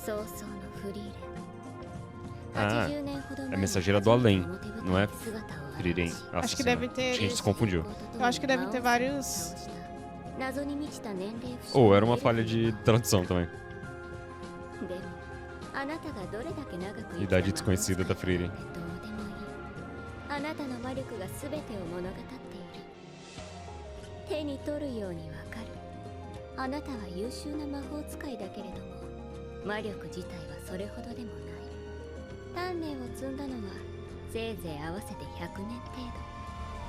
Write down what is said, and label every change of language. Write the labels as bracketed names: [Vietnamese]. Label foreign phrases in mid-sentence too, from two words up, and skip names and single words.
[Portuguese] Ah, é mensageira do além, não é Frieren. Acho que deve ter. A gente se confundiu. Eu acho que deve ter vários. Ou era uma falha de tradução também. Idade desconhecida da Frieren. [Japanese] あなたの魔力が全てを物語っている。手に取るようにわかる。あなたは優秀な魔法使いだけれども、魔力自体はそれほどでもない。鍛錬を積んだのはせいぜい合わせて100年程度。